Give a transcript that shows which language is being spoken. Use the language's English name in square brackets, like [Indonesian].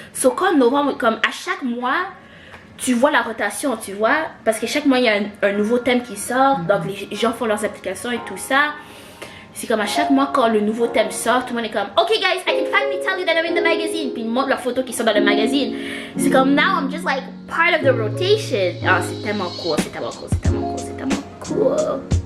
[French] So comme novembre, comme à chaque mois, tu vois la rotation, tu vois. Parce que chaque mois, il y a un nouveau thème qui sort. Donc les gens font leurs applications et tout ça. C'est comme à chaque mois, quand le nouveau thème sort, tout le monde est comme, [English] OK guys, I can finally tell you that I'm in the magazine. [French] Puis ils montrent leurs photos qui sont dans le magazine. C'est comme, [English] now I'm just like part of the rotation. [French] Oh, c'est tellement cool, c'est tellement cool, c'est tellement cool, c'est tellement cool.